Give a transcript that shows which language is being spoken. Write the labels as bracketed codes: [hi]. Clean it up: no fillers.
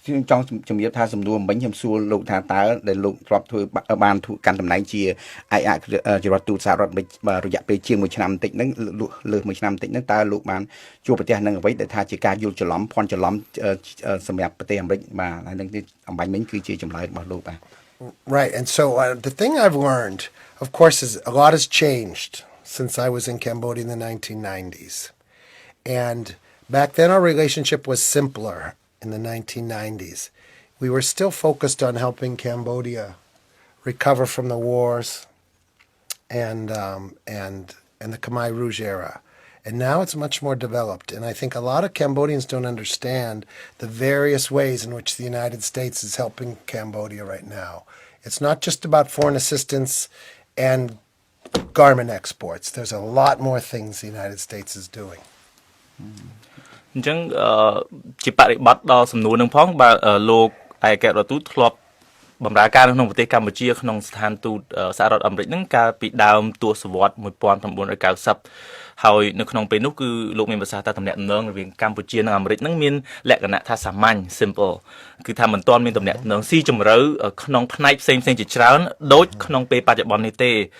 [km] ចង់ជំរាបថាសំណួរមិញខ្ញុំសួរលោកថាតើដែលលោកធ្លាប់ធ្វើបានកាន់តំណែងជាឯកអគ្គរដ្ឋទូតសហរដ្ឋអាមេរិករយៈពេលជាង1ឆ្នាំបន្តិចហ្នឹងលើស1ឆ្នាំបន្តិចហ្នឹងតើលោកបានជួបប្រទះនឹងអ្វីដែលថាជាការយល់ច្រឡំភ័ន្តច្រឡំសម្រាប់ប្រទេសអាមេរិកបាទហើយនឹងអំបញ្ញមិញគឺជាចម្លើយរបស់លោកបាទ [en] Right, and so the thing I've learned, of course, is a lot has changed since I was in Cambodia in the 1990s. And back then our relationship was simpler in the 1990s. We were still focused on helping Cambodia recover from the wars and the Khmer Rouge era. And now it's much more developed. And I think a lot of Cambodians don't understand the various ways in which the United States is helping Cambodia right now. It's not just about foreign assistance and garment exports. There's a lot more things the United States is doing. [km] អញ្ចឹងជាបរិបត្តិដល់សំណួរនឹងផងបើលោកឯករដ្ឋទូតធ្លាប់បម្រើការនៅក្នុងប្រទេសកម្ពុជាក្នុងស្ថានទូតសហរដ្ឋអាមេរិកហ្នឹងកាលពីដើមទសវត្សរ៍1990ហើយនៅក្នុងពេលនោះគឺលោកមានប្រសាសន៍ថាតំណែងរវាងកម្ពុជានិងអាមេរិកហ្នឹងមានលក្ខណៈថាសាមញ្ញ simple គឺថាមិនទាន់មានតំណែងស៊ីជម្រៅក្នុងផ្នែកផ្សេងៗជាច្រើនដូចក្នុងពេលបច្ចុប្បន្ននេះទេ